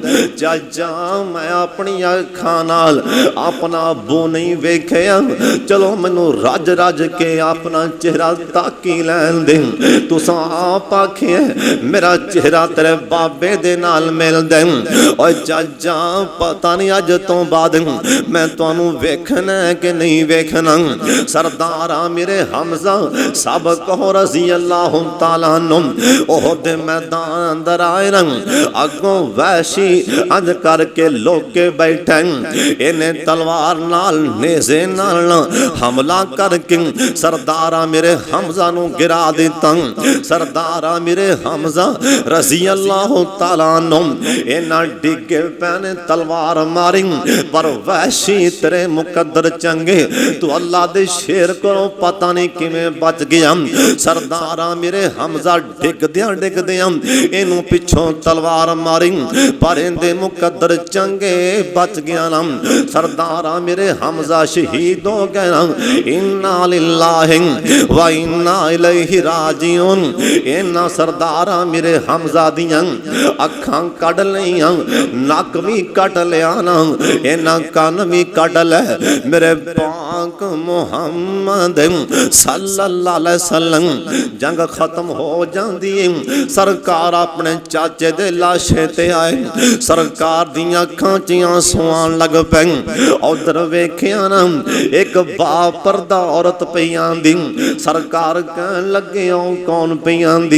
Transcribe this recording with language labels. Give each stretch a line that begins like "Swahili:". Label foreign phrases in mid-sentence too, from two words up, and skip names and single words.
Punjabi: چاچا میں اپنیاں اکھاں نال اپنا ابو نہیں ویکھیا، چلو مینوں رج رج کے اپنا چہرہ تک لین دے. تساں آپ آکھیا میرا چہرہ تیرے بابے دے نال ملدا اے. اوئے چاچا پتا نہیں اج توں بعد میں تہانوں ویکھنا اے کہ نہیں ویکھنا. سردارا میرے حمزہ سب کہو
Arabic: رضي الله تعالى عنه
Punjabi: اوہدے میدان اندر آئے رنگ اگوں وحشی انج کر کے لک کے بیٹھے. اینہے تلوار نال نیزے نال حملہ کر کے سردارا میرے حمزہ نوں گرا دتا. سردارا میرے حمزہ
Arabic: رضي الله تعالى عنه
Punjabi: اینہاں ڈگدے پئے نے تلوار ماری پر وحشی تیرے مقدر چنگے توں اللہ دے شیر کولوں پتا نہیں کویں بچ گیا. سردارا میرے حمزہ ڈگدیاں اینوں پچھوں تلوار ماری پر اہدے مقدر چنگے بچ گیا نا. سردارا میرے حمزہ شہید ہو گئے نا.
Arabic: إنا لله وإنا إليه راجعون.
Punjabi: اینہاں سردارا میرے حمزہ دیاں اکھاں کٹ لیاں، نک وی کٹ لیا نا، اینہاں کن وی کٹ لئے.
Urdu: میرے پاک محمد
Arabic: صلى الله عليه وسلم
Urdu: جنگ ختم ہو جاتی ہے.
Punjabi: سرکار اپنے چاچے دی لاش تے آئے. سرکار دیاں اکھاں چ اتھرو آن لگ پئے۔ اودھر ویکھیا نا اک باپردہ عورت پئی آندی. سرکار کہن لگے کون پئی آندی.